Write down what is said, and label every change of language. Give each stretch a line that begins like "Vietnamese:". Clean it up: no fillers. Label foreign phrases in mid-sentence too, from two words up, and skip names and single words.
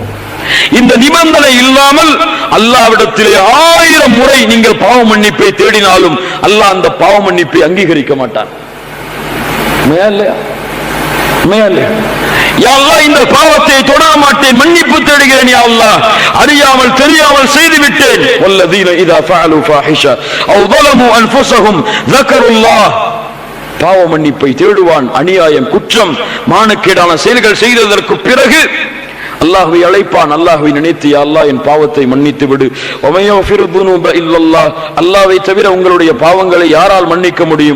Tamil: இந்த நிபந்தனை இல்லாமல் அல்லாஹ்விடத்திலே 1000 முறை நீங்கள் பாவ மன்னிப்பை தேடினாலும் அல்லாஹ் அந்த பாவ மன்னிப்பை அங்கீகரிக்க மாட்டான்.
Arabic: يا الله,
Tamil: இந்த பாவத்தை தொட மாட்டேன், மன்னிப்பு தேடுகிறேன்
Arabic: يا الله,
Tamil: அறியாமல் தெரியாமல் செய்து விட்டேன்.
Arabic: والذين إذا فعلوا فاحشة أو ظلموا انفسهم ذكروا الله.
Tamil: பாவ மன்னிப்பை தேடுவான். அநியாயம், குற்றம், மானக்கேடான செயல்கள் செய்ததற்கு பிறகு அல்லாஹ்வை அழைப்பான். அல்லாஹ்வை நினைத்து,
Arabic: يا الله,
Tamil: என் பாவத்தை மன்னித்து விடு.
Arabic: ومن يغفر الذنوب إلا الله.
Tamil: அல்லாஹ்வை தவிர உங்களுடைய பாவங்களை யாரால் மன்னிக்க முடியும்?